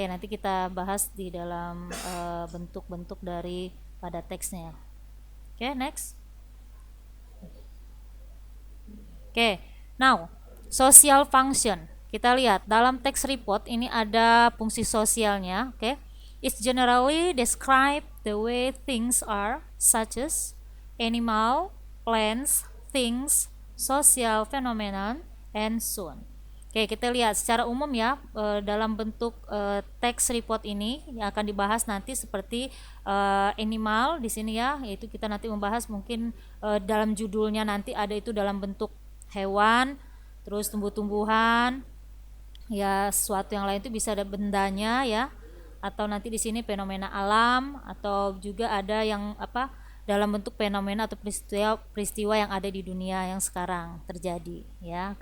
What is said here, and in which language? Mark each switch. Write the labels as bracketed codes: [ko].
[id] Oke, nanti kita bahas di dalam bentuk-bentuk dari pada teksnya. Oke, [en] next. Oke, now social function. [id] Kita lihat dalam text report ini ada fungsi sosialnya. [en] Oke, it's generally describe the way things are, such as animal, plants, things, social phenomenon, and so on. [id] Oke, kita lihat secara umum ya, dalam bentuk text report ini yang akan dibahas nanti seperti animal di sini ya, yaitu kita nanti membahas mungkin dalam judulnya nanti ada itu dalam bentuk hewan, terus tumbuh-tumbuhan, ya sesuatu yang lain itu bisa ada bendanya ya, atau nanti di sini fenomena alam, atau juga ada yang apa dalam bentuk fenomena atau peristiwa yang ada di dunia yang sekarang terjadi ya.